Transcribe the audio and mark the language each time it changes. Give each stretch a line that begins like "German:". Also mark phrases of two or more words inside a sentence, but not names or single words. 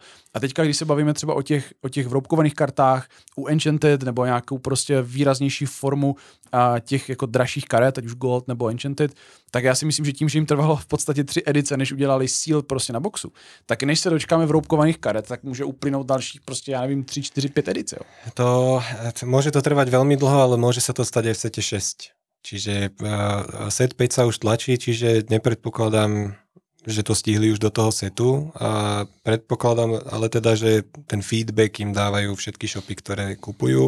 Czech: A teďka, když se bavíme třeba o těch vroubkovaných kartách u Enchanted nebo nějakou prostě výraznější formu těch jako dražších karet, ať už Gold nebo Enchanted, tak já si myslím, že tím, že jim trvalo v podstatě 3 edice, než udělali seal prostě na boxu, tak než se dočkáme vroubkovaných karet, tak může uplynout dalších prostě, já nevím, 3, 4, 5 edice, jo.
Slovak: To môže to trvať veľmi dlho, ale môže sa to stať aj v sete 6. Čiže set 5 sa už tlačí, čiže nepredpokladám, že to stihli už do toho setu a predpokladám ale teda, že ten feedback im dávajú všetky shopy, ktoré kupujú.